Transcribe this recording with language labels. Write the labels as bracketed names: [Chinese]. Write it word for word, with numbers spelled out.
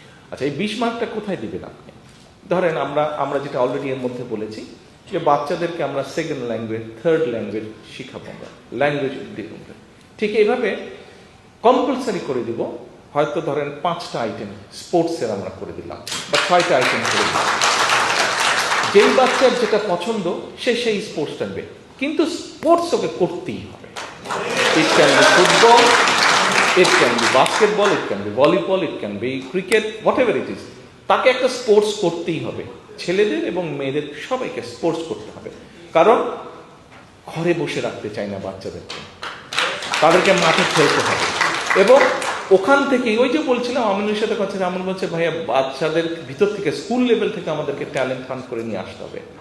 [Bangla] আচ্ছা এই বিশ মার্কটা কোথায় দিবেন আপনি? ধরেন আমরা আমরা যেটা অলরেডি এর মধ্যে বলেছি যে বাচ্চাদেরকে আমরা সেকেন্ড ল্যাঙ্গুয়েজ, থার্ড ল্যাঙ্গুয়েজ শিখাবো, আমরা ল্যাঙ্গুয়েজ দিব, ঠিক এইভাবে কম্পালসারি করে দিব। হয়তো ধরেন পাঁচটা আইটেম স্পোর্টসের আমরা করে দিলাম বা ছয়টা আইটেম করে দিলাম, যেই বাচ্চার যেটা পছন্দ সে সেই স্পোর্টসটা নেবে, কিন্তু স্পোর্টস ওকে করতেই হবে। [English] It can be football, it can be basketball, it can be volleyball, it can be cricket, whatever it is. [Bangla] তাকে একটা স্পোর্টস করতেই হবে, ছেলেদের এবং মেয়েদের সবাইকে স্পোর্টস করতে হবে। কারণ ঘরে বসে রাখতে চাই না বাচ্চাদেরকে, তাদেরকে মাঠে খেলতে হবে। এবং ওখান থেকেই ওই যে বলছিলাম আমিনুলের সাথে কথা, আমিনুল বলছে ভাইয়া বাচ্চাদের ভিতর থেকে স্কুল লেভেল থেকে আমাদেরকে ট্যালেন্ট ফান্ড করে নিয়ে আসতে হবে।